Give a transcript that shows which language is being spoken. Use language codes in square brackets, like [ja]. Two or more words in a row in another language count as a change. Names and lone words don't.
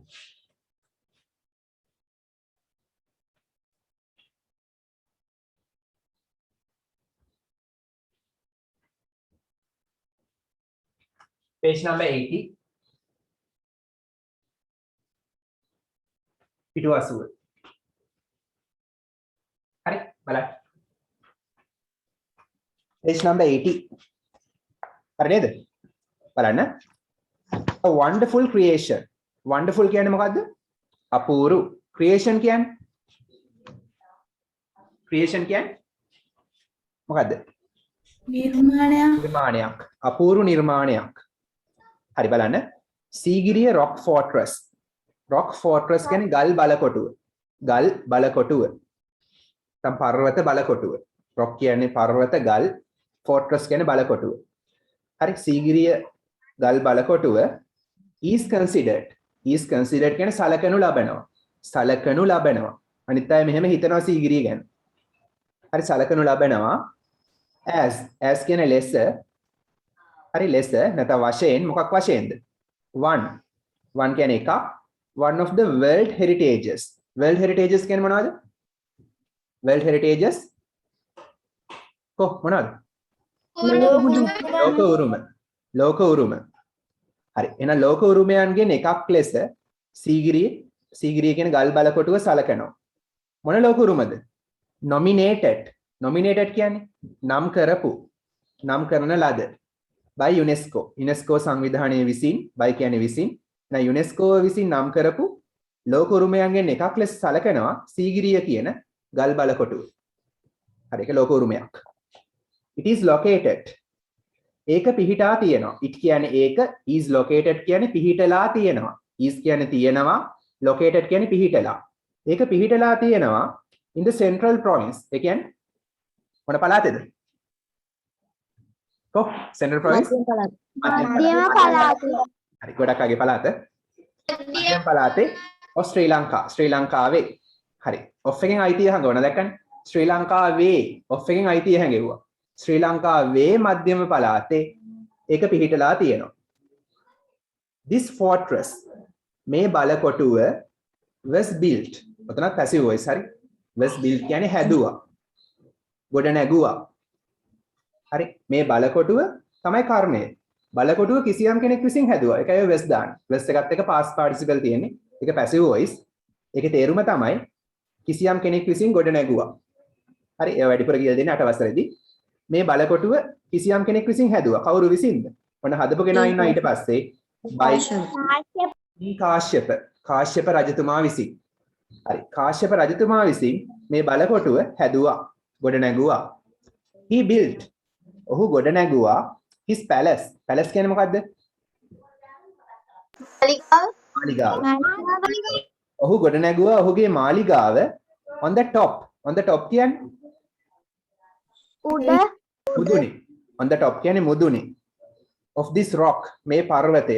[en] Page number 80. [si] පිටු 80. හරි බලන්න. [en] Page number 80. [si] හරි නේද? බලන්න. [en] A wonderful creation. [si] Wonderful කියන්නේ මොකද්ද? අපූරු. Creation කියන්නේ? Creation කියන්නේ මොකද්ද? නිර්මාණයක්. අපූරු නිර්මාණයක්. හරි බලන්න. සීගිරිය [en] rock fortress. rock fortress [si] කියන්නේ ගල් බලකොටුව. ගල් බලකොටුව. තම පර්වත බලකොටුව. rock කියන්නේ පර්වත ගල් fortress කියන්නේ බලකොටුව. හරි සීගිරිය ගල් බලකොටුව [en] is considered [si] කියන්නේ සලකනු ලබනවා. සලකනු ලබනවා. අනිත් අය මෙහෙම හිතනවා සීගිරිය ගැන. හරි සලකනු ලබනවා as කියන්නේ less. හරි less නැත්නම් වශයෙන් මොකක් වශයෙන්ද? one කියන්නේ එකක්. [en] one of the world heritages. world heritages [si] කියන්නේ මොනවද? [en] world heritages [si] මොනවද? ලෝක උරුම. හරි එහෙනම් ලෝක උරුමයන්ගෙන් එකක් ලෙස සීගිරිය කියන ගල් බලකොටුව සලකනවා. මොන ලෝක උරුමද? nominated කියන්නේ නම් කරපු නම් කරන ලද by UNESCO සංවිධානය විසින් by කියන්නේ විසින් නැ UNESCO විසින් නම් කරපු ලෝක උරුමයන්ගෙන් එකක් ලෙස සලකනවා සීගිරිය කියන ගල් බලකොටුව. හරි ඒක ලෝක උරුමයක්. [en] it is located [si] ඒක පිහිටා තියෙනවා. it කියන්නේ ඒක [en] is located [si] කියන්නේ පිහිටලා තියෙනවා. is කියන්නේ තියෙනවා located කියන්නේ පිහිටලා. ඒක පිහිටලා තියෙනවා [en] in the central province. [si] ඒ කියන්නේ මොන පළාතේද? [en] central province [si] මධ්‍යම පළාත. හරි ගොඩක් අගේ පළාත. මධ්‍යම පළාතේ ශ්‍රී ලංකාවේ. හරි ඔෆ් එකෙන් අයිතිය හංගවන දැක්කනේ. ශ්‍රී ලංකාවේ ඔෆ් එකෙන් අයිතිය හැඟෙව්වා. ශ්‍රී ලංකාවේ මධ්‍යම පළාතේ ඒක පිහිටලා තියෙනවා. [en] this fortress [si] මේ බලකොටුව [en] was built. [si] ඔතන [en] passive voice [si] හරි. [en] was built [si] කියන්නේ හැදුවා. ගොඩ නැගුවා. හරි මේ බලකොටුව තමයි කර්මය. බලකොටුව කිසියම් කෙනෙක් විසින් හැදුවා. ඒකයි was දාන්න. was එකත් එක [en] past participle [si] තියෙන්නේ. ඒක [en] passive voice. [si] ඒකේ තේරුම තමයි කිසියම් කෙනෙක් විසින් ගොඩ නැගුවා. හරි ඒ වැඩිපුර කියලා දෙන්නේ 8 වසරේදී. මේ බලකොටුව කිසියම් කෙනෙක් විසින් හැදුවා. කවුරු විසින්ද? ඔන්න හදපු කෙනා ඉන්නවා ඊට පස්සේ කාශ්‍යප රජතුමා විසින්. හරි කාශ්‍යප රජතුමා විසින් මේ බලකොටුව හැදුවා. ගොඩ නැගුවා. [en] he built [si] ඔහු ගොඩ නැගුවා [en] his palace. palace [si] කියන්නේ මොකද්ද? මාලිගාව. ඔහු ගොඩ නැගුවා ඔහුගේ මාලිගාව [en] on the top [si] කියන්නේ මුදුනේ. [en] on the top [si] කියන්නේ මුදුනේ. [en] of this rock [si] මේ පර්වතය.